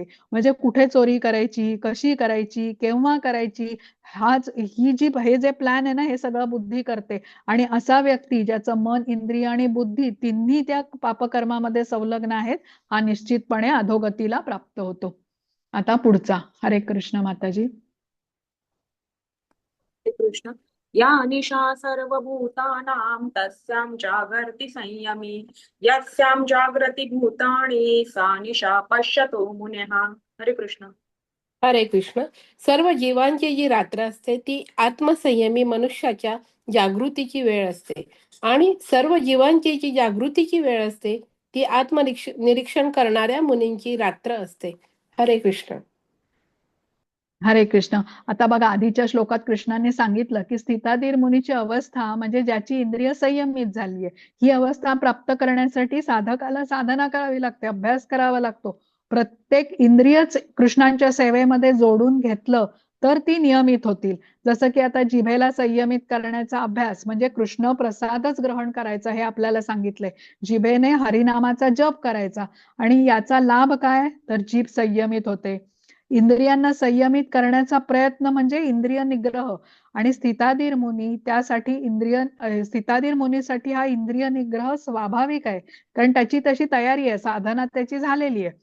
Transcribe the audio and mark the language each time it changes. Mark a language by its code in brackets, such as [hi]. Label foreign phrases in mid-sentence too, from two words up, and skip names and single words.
[mr] म्हणजे कुठे चोरी करायची, कशी करायची, केव्हा करायची, हे जे प्लॅन आहे ना हे सगळं बुद्धी करते. आणि असा व्यक्ती ज्याचं मन इंद्रिय आणि बुद्धी तिन्ही त्या पापकर्मामध्ये संलग्न आहेत हा निश्चितपणे अधोगतीला प्राप्त होतो. आता पुढचा हरे कृष्ण माताजी. हरे कृष्ण. [sa] या निशा सर्वभूतानां तस्यां जागर्ति संयमी यस्यां जागृति भूतानि सा निशा पश्यतो मुनेः. [mr] हरे कृष्ण. हरे कृष्ण. सर्व जीवांची जी रात्र असते ती आत्मसंयमी मनुष्याच्या जागृतीची वेळ असते आणि सर्व जीवांची जी जागृतीची वेळ असते ती निरीक्षण करणाऱ्या मुनींची रात्र असते. हरे कृष्ण. हरे कृष्ण. आता बघा आधीच्या श्लोकात कृष्णाने सांगितलं की स्थिताधीर मुनीची अवस्था म्हणजे ज्याची इंद्रिय संयमित झालीये. ही अवस्था प्राप्त करण्यासाठी साधकाला साधना करावी लागते, अभ्यास करावा लागतो. प्रत्येक इंद्रियच कृष्णांच्या सेवेमध्ये जोडून घेतलं तर ती नियमित होतील. जसं की आता जिभेला संयमित करण्याचा अभ्यास म्हणजे कृष्ण प्रसादच ग्रहण करायचा हे आपल्याला सांगितलंय. जिभेने हरिनामाचा जप करायचा आणि याचा लाभ काय, तर जीभ संयमित होते. इंद्रियांना संयमित करण्याचा प्रयत्न म्हणजे इंद्रिय निग्रह आणि स्थिताधीर मुनी त्यासाठी स्थिताधीर मुनीसाठी हा इंद्रिय निग्रह स्वाभाविक आहे, कारण त्याची तशी तयारी आहे, साधना त्याची झालेली आहे.